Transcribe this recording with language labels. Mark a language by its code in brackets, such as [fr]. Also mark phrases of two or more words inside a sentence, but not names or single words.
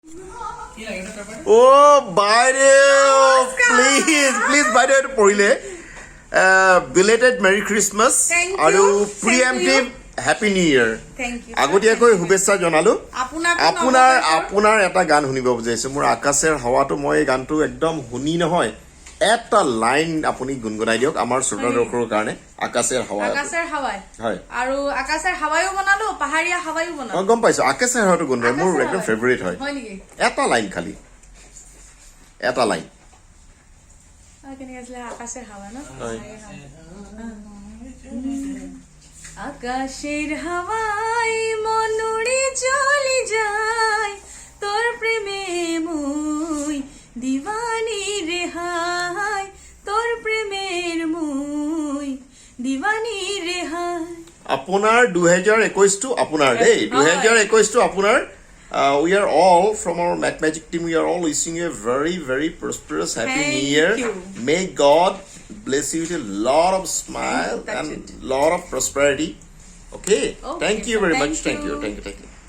[as] Oh, বাইরে প্লিজ বাইরে এটা পড়িলে [en] belated merry Christmas Thank you. [as] আৰু [en] Same to preemptive happy new year Thank you. [as] আগতীয়াকৈ শুভেচ্ছা জনালো আপোনাকো আপোনাৰ নৱবৰ্ষৰ- আপোনাৰ এটা গান শুনিব বিচাৰিছো মোৰ আকাশেৰ হাৱাটো মই এই গানটো একদম শুনি নহয় এটা লাইন আপুনি গুণগুণাই দিয়ক আমাৰ শ্ৰোতা দৰ্শকৰ কাৰণে আকাশেৰ হাৱা আকাশেৰ হাৱাই হয় আৰু আকাশেৰ হাৱাইও বনালো পাহাৰীয়া হাৱাইও বনালো মই গম পাইছো আকাশেৰ হাৱাটো গুণগুণাই মোৰ আকাশেৰ একদম হাৱাই। ফেভৰিট হয় হয় নেকি এটা লাইন খালি এটা লাইন কেনেকে আছিলে আকাশের হাওয়া না হয়। [bn] আকাশের হাওয়ায় মন উড়ে চলে যায় তোর প্রেমে মুই দিওয়ানি রে হায় তোর প্রেমের মুই দিওয়ানি রে হায় [as] আপোনাৰ 2021টো আপোনাৰ দেই 2021টো আপোনাৰ [en] we are all from our Magic team we are all wishing you a very prosperous happy Thank new year you. may God bless you with a lot of smile That's and it. lot of prosperity okay Okay, thank you sir. very Thank much thank you you. thank you